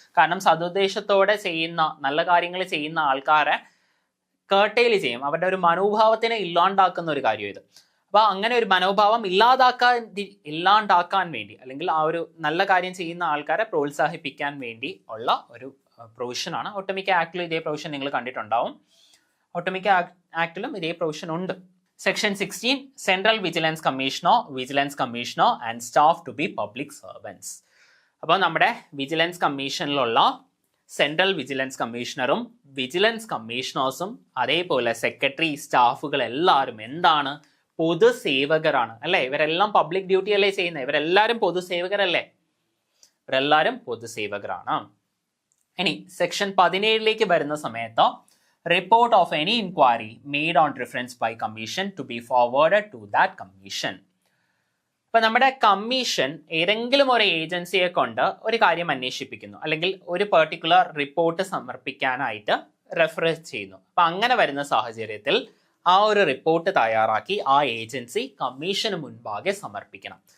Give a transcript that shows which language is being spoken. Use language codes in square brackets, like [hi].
[ml] കാരണം സതുദ്ദേശത്തോടെ ചെയ്യുന്ന നല്ല കാര്യങ്ങൾ ചെയ്യുന്ന ആൾക്കാരെ കേർട്ടയിൽ ചെയ്യും, അവരുടെ ഒരു മനോഭാവത്തിനെ ഇല്ലാണ്ടാക്കുന്ന ഒരു കാര്യം ഇത്. അപ്പോൾ അങ്ങനെ ഒരു മനോഭാവം ഇല്ലാണ്ടാക്കാൻ വേണ്ടി അല്ലെങ്കിൽ ആ ഒരു നല്ല കാര്യം ചെയ്യുന്ന ആൾക്കാരെ പ്രോത്സാഹിപ്പിക്കാൻ വേണ്ടി ഉള്ള ഒരു പ്രൊവിഷനാണ്. ഒട്ടുമിക്ക ആക്ടിലും ഇതേ പ്രൊവിഷൻ നിങ്ങൾ കണ്ടിട്ടുണ്ടാവും. ഒട്ടുമിക്ക ആക്ടിലും ഇതേ പ്രൊവിഷൻ ഉണ്ട്. [en] Section 16, Central Vigilance Commissioner and staff to be public servants. [ml] അപ്പോൾ നമ്മുടെ വിജിലൻസ് കമ്മീഷനിലുള്ള സെൻട്രൽ വിജിലൻസ് കമ്മീഷണറും വിജിലൻസ് കമ്മീഷണേഴ്സും അതേപോലെ സെക്രട്ടറി സ്റ്റാഫുകൾ എല്ലാവരും എന്താണ്? പൊതുസേവകരാണ് അല്ലേ? ഇവരെല്ലാം പബ്ലിക് ഡ്യൂട്ടി അല്ലേ ചെയ്യുന്നത്? ഇവരെല്ലാവരും പൊതുസേവകരല്ലേ? ഇവരെല്ലാവരും പൊതുസേവകരാണ്. ഇനി സെക്ഷൻ 17 വരുന്ന സമയത്ത് [en] report of any inquiry made on reference by commission to be forwarded to that commission. [ml] ഇപ്പൊ നമ്മുടെ കമ്മീഷൻ ഏതെങ്കിലും ഒരു ഏജൻസിയെ കൊണ്ട് ഒരു കാര്യം അന്വേഷിപ്പിക്കുന്നു അല്ലെങ്കിൽ ഒരു പെർട്ടിക്കുലർ റിപ്പോർട്ട് സമർപ്പിക്കാനായിട്ട് റെഫർ ചെയ്യുന്നു. അപ്പൊ അങ്ങനെ വരുന്ന സാഹചര്യത്തിൽ ആ ഒരു റിപ്പോർട്ട് തയ്യാറാക്കി ആ ഏജൻസി കമ്മീഷന് മുൻപാകെ സമർപ്പിക്കണം.